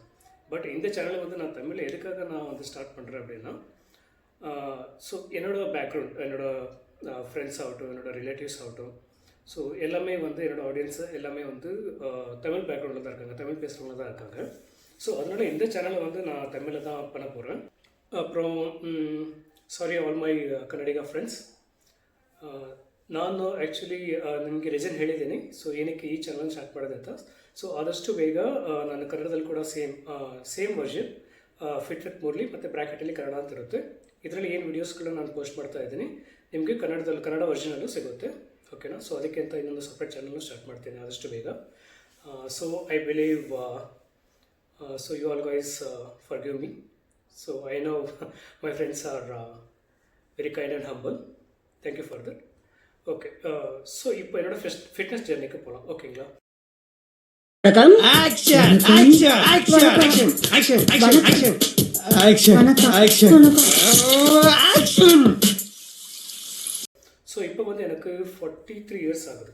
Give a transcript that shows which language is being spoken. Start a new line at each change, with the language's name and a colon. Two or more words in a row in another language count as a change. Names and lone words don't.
Tamil: பட் இந்த சேனலை வந்து நான் தமிழ் எதுக்காக நான் வந்து ஸ்டார்ட் பண்ணுறேன் அப்படின்னா, ஸோ என்னோடய பேக்ரவுண்ட், என்னோடய ஃப்ரெண்ட்ஸ் ஆகட்டும், என்னோடய ரிலேட்டிவ்ஸ் ஆகட்டும், ஸோ எல்லாமே வந்து என்னோடய ஆடியன்ஸு எல்லாமே வந்து தமிழ் பேக்ரவுண்டில் தான் இருக்காங்க, தமிழ் பேசுகிறவங்க தான் இருக்காங்க. ஸோ அதனால் இந்த சேனலை வந்து நான் தமிழில் தான் பண்ண போகிறேன்.
Kannada: அப்புறம்
English: sorry all my Kannadiga friends,
Kannada: ನಾನು ಆ್ಯಕ್ಚುಲಿ ನಿಮಗೆ ರೀಸನ್ ಹೇಳಿದ್ದೀನಿ. ಸೊ ಏನಕ್ಕೆ ಈ
English: channel start
Kannada: ಮಾಡೋದು ಅಂತ. ಸೊ ಆದಷ್ಟು ಬೇಗ ನಾನು ಕನ್ನಡದಲ್ಲಿ ಕೂಡ
English: same version Fit with Murali
Kannada: ಮತ್ತು ಬ್ರ್ಯಾಕೆಟಲ್ಲಿ ಕನ್ನಡ ಅಂತ ಇರುತ್ತೆ. ಇದರಲ್ಲಿ ಏನು ವೀಡಿಯೋಸ್ಗಳನ್ನ ನಾನು ಪೋಸ್ಟ್ ಮಾಡ್ತಾ ಇದ್ದೀನಿ ನಿಮಗೆ ಕನ್ನಡ ವರ್ಷನಲ್ಲೂ ಸಿಗುತ್ತೆ. ಓಕೆನಾ? ಸೊ ಅದಕ್ಕೆ ಅಂತ ಇನ್ನೊಂದು
English: separate channel
Kannada: ಸ್ಟಾರ್ಟ್ ಮಾಡ್ತೀನಿ ಆದಷ್ಟು ಬೇಗ.
English: so I believe so you all guys forgive me. So I know my friends are very kind and humble. Thank you for that. Okay, so
Tamil: இப்போ என்னோட
English: fitness journey
Tamil: போகலாம். ஓகேங்களா? ஸோ இப்போ வந்து எனக்கு 43 years ஆகுது.